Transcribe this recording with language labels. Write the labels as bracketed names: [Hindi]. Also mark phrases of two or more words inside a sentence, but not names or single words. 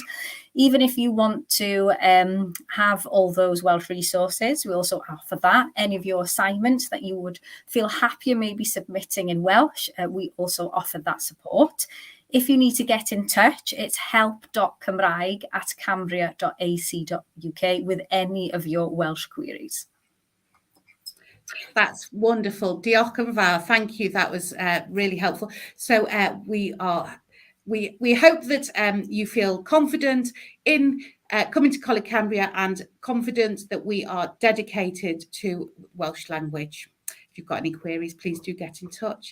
[English] Even if you want to have all those Welsh resources, we also offer that. Any of your assignments that you would feel happier maybe submitting in Welsh, we also offer that support. If you need to get in touch, it's help.cymraeg@cambria.ac.uk with any of your Welsh queries. That's wonderful. [Welsh] Diolch yn fawr. [English] Thank you. That was really helpful. So we hope that you feel confident in coming to Coleg Cambria, and confident that we are dedicated to Welsh language. If you've got any queries, please do get in touch.